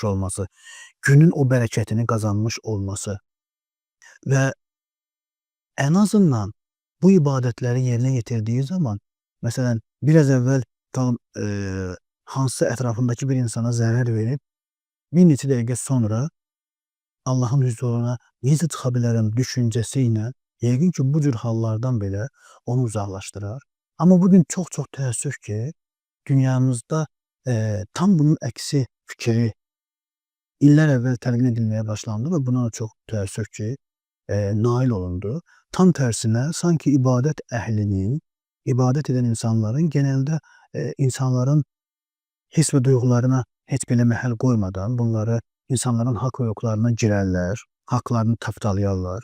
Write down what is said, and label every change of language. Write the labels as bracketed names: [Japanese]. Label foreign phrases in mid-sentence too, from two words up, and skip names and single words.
[Turkish] olması, günün o bereketini kazanmış olması ve en azından bu ibadetleri yerine getirdiği zaman mesela biraz evvel tam hansı etrafındaki bir insana zarar verip [Azerbaijani] bir neçə dəqiqə [Turkish] sonra Allah'ın huzuruna [Azerbaijani] necə çıxa bilərəm [Turkish] düşüncəsiyle [Azerbaijani] yəqin ki [Turkish] bu cür hallardan bile onu uzaklaştırar. Ama bugün çok [Azerbaijani] təəssüf ki [Turkish] dünyamızda tam bunun əksi fikri iller evvel telkin edilmeye başlandı ve buna çok [Azerbaijani] təəssüf ki [Turkish] nail olundu. Tam tersine sanki ibadet ehlinin, ibadet eden insanların genelde insanların his ve duygularına hiç bile mehel koymadan bunları insanların hak ve hukuklarına girerler, haklarını taptalayarlar.